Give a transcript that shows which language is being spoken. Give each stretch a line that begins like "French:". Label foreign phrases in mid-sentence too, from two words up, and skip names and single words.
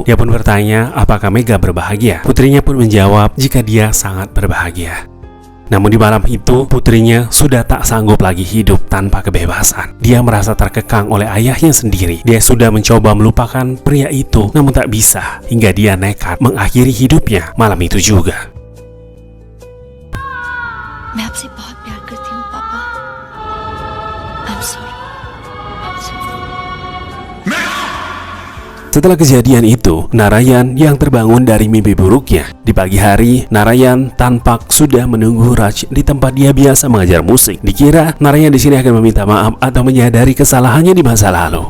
Indonesian: Dia pun bertanya apakah Megha berbahagia. Putrinya pun menjawab jika dia sangat berbahagia. Namun di malam itu, putrinya sudah tak sanggup lagi hidup tanpa kebebasan. Dia merasa terkekang oleh ayahnya sendiri. Dia sudah mencoba melupakan pria itu, namun tak bisa, hingga dia nekat mengakhiri hidupnya malam itu juga.
Hindi: मैं आपसे बहुत प्यार करती हूँ पापा.
English: I'm sorry.
Indonesian: Setelah kejadian itu, Narayan yang terbangun dari mimpi buruknya. Di pagi hari, Narayan tampak sudah menunggu Raj di tempat dia biasa mengajar musik. Dikira Narayan di sini akan meminta maaf atau menyadari kesalahannya di masa lalu.